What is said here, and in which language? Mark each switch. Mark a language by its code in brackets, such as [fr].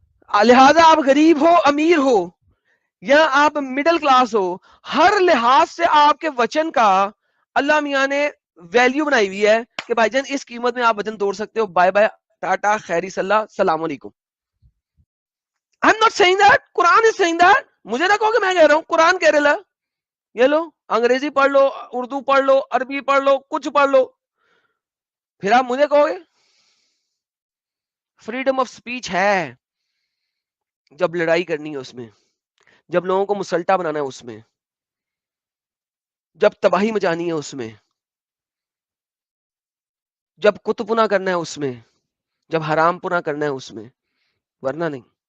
[ur] لہذا آپ غریب ہو امیر ہو یا آپ مڈل کلاس ہو, ہر لحاظ سے آپ کے وچن کا اللہ میاں نے ویلیو بنائی ہوئی ہے کہ بھائی جان اس قیمت میں آپ وچن توڑ سکتے ہو. بائے بائے, ٹاٹا, خیری صلی اللہ, السلام علیکم. [en] I'm not saying that, Quran is saying that. [ur] مجھے نہ کہو کہ میں کہہ رہا ہوں, قرآن کہہ رہا ہے. یہ لو انگریزی پڑھ لو, اردو پڑھ لو, عربی پڑھ لو, کچھ پڑھ لو, پھر آپ مجھے کہو گے فریڈم آف سپیچ ہے جب لڑائی کرنی ہے اس میں, جب لوگوں کو مسلٹا بنانا ہے اس میں, جب تباہی مچانی ہے اس میں, جب کتب پنا کرنا ہے اس میں, جب حرام پنا کرنا ہے اس میں, ورنہ نہیں.